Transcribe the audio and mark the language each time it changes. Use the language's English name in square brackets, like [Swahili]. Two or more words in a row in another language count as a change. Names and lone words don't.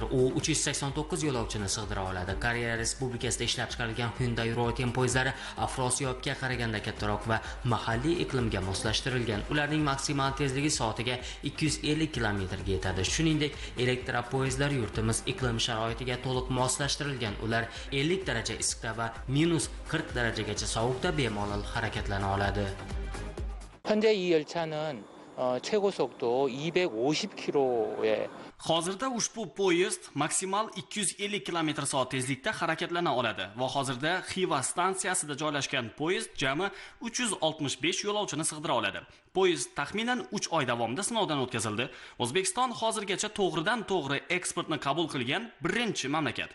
[Uzbek] U 389 yo'lovchini sig'dira oladi. Koreya Respublikasida ishlab chiqarilgan Hyundai Rotem poyezdlari Afrosiyobga qaraganda kattaroq va mahalliy iqlimga moslashtirilgan. Ularning maksimal tezligi soatiga 250 km ga yetadi. Shuningdek, elektropoyezdlar yurtimiz iqlim sharoitiga to'liq moslashtirilgan. Ular 50 daraja issiqda va -40 darajagacha sovuqda bemalol harakatlana oladi. [Korean] 현재 이 열차는 최고 속도 250km에 [Uzbek] Hozirda ushbu poyezd maksimal 250 km/soat tezlikda harakatlana oladi va hozirda Xiva stansiyasida joylashgan poyezd jami 365 yo'lovchini sig'dira oladi. Poyezd taxminan 3 oy davomida sinovdan o'tkazildi. O'zbekiston hozirgacha to'g'ridan-to'g'ri eksportni qabul qilgan birinchi mamlakat.